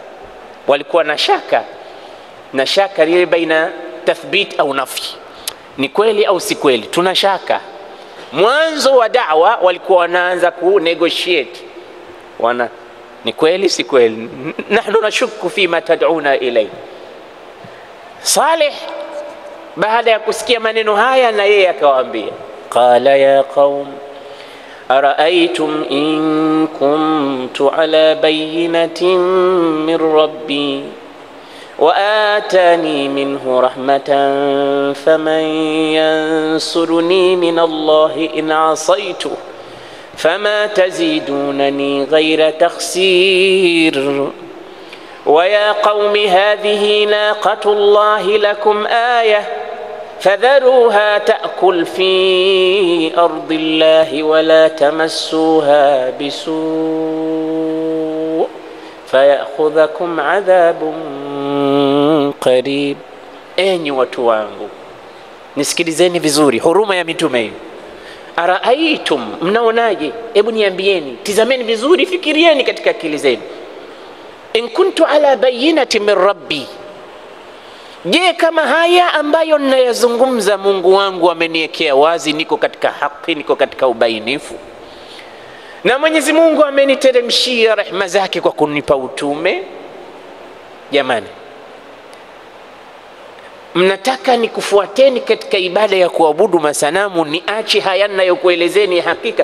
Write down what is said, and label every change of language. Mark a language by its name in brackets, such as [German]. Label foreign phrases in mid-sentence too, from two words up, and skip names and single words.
[Swahili] Walikuwa na shaka ile [Arabic] بين تثبيت [Swahili] au nafi, ni kweli au si kweli, tunashaka. Mwanzo wa da'wa walikuwa wanaanza ku negotiate, ni kweli si kweli, [Arabic] نحن نشك فيما تدعونا إليه. [Swahili] Saleh baada ya kusikia maneno haya, na yeye akawaambia, [Arabic] قال يا قوم أرأيتم إن كنت على بينة من ربي وآتاني منه رحمة فمن ينصرني من الله إن عصيته فما تزيدونني غير تخسير ويا قوم هذه ناقة الله لكم آية فذروها تأكل في أرض الله ولا تمسوها بسوء فيأخذكم عذاب قريب. [Swahili] Enyi watu wangu, nisikilizeni vizuri huruma ya mitume hii. Araaitum, mnaonaje? Hebu niambieni, tizameni vizuri, fikirieni katika akili zenu. [Arabic] إن كنت على بينة من ربي, je, [Swahili] kama haya ambayo ninayazungumza Mungu wangu ameniwekea wazi, niko katika haki, niko katika ubainifu, na Mwenyezi Mungu ameniteremshia rehema zake kwa kunipa utume, jamani, mnataka nikufuateni katika ibada ya kuabudu masanamu, niache haya ninayokuelezeni hakika?